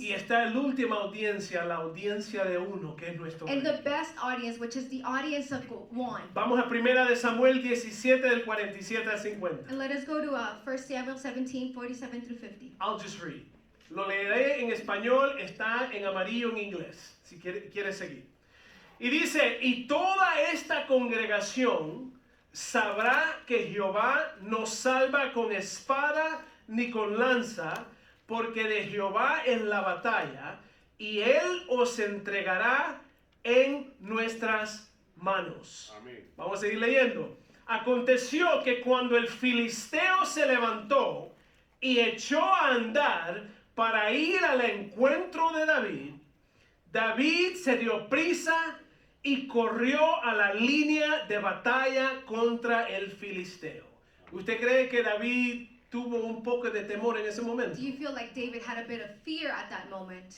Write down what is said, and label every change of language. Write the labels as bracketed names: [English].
[Spanish] y está la última audiencia, la audiencia de uno, que es nuestro [English] and [Spanish] rey. [English] the best audience, which is the audience of one. [Spanish] Vamos a primera de Samuel 17 del 47 al 50. [English] And let us go to 1 Samuel 17, 47 through 50. I'll just read. [Spanish] Lo leeré en español, está en amarillo en inglés, si quiere seguir. Y dice, y toda esta congregación sabrá que Jehová no salva con espada ni con lanza, porque de Jehová es la batalla, y él os entregará en nuestras manos. Amén. Vamos a seguir leyendo. Aconteció que cuando el filisteo se levantó y echó a andar para ir al encuentro de David, David se dio prisa y corrió a la línea de batalla contra el filisteo. ¿Usted cree que David tuvo un poco de temor en ese momento? [English] Do you feel like David had a bit of fear at that moment?